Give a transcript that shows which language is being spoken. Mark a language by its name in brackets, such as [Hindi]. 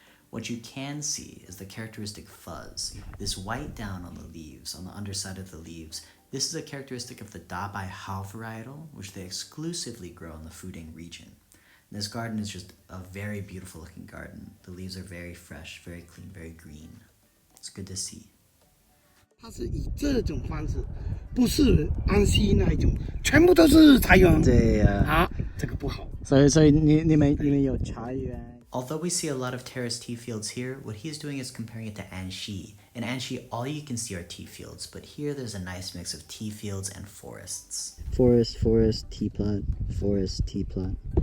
[English] What you can see is the characteristic fuzz, this white down on the leaves, on the underside of the leaves. This is a characteristic of the Dabai Hao varietal, which they exclusively grow in the Fuding region. And this garden is just a very beautiful looking garden. The leaves are very fresh, very clean, very green. It's good to see. [Chinese] 它是以这种方式，不是安溪那一种，全部都是茶园。对呀。啊，这个不好。所以你们有茶园。 [English] Although we see a lot of terrace tea fields here, what he's doing is comparing it to Anxi. In Anxi, all you can see are tea fields, but here there's a nice mix of tea fields and forests. Forest, tea plot, forest, tea plot.